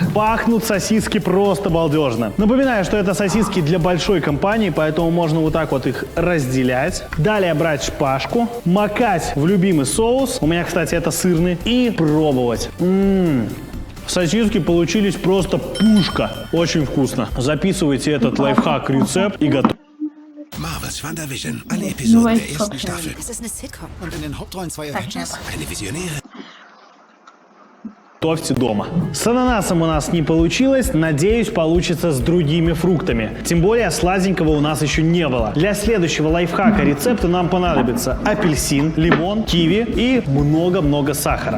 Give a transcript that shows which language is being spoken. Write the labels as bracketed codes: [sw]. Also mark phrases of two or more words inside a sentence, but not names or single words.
[ru] Пахнут сосиски просто балдежно. Напоминаю, что это сосиски для большой компании, поэтому можно вот так вот их разделять. Далее брать шпажку, макать в любимый соус. У меня, кстати, это сырный. И пробовать. Сосиски получились просто пушка. Очень вкусно. Записывайте этот лайфхак-рецепт и готовьте. [de] Marvel's WandaVision. Alle Episoden der ersten Staffel. Es ist eine Sitcom. Und in den Hauptrollen zwei Avengers. Eine Visionäre. [ru] Готовьте дома. С ананасом у нас не получилось, надеюсь, получится с другими фруктами. Тем более сладенького у нас еще не было. Для следующего лайфхака рецепта нам понадобится апельсин, лимон, киви и много-много сахара.